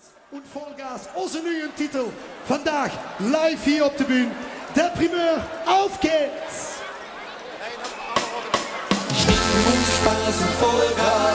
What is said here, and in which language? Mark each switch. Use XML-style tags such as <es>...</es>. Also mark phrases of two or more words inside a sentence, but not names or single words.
<de>und Vollgas,</de> <nl>onze nieuwe titel. Vandaag live hier op de bühne.</nl> <de>Der Primeur, auf geht's! Spaß und Vollgas.</de>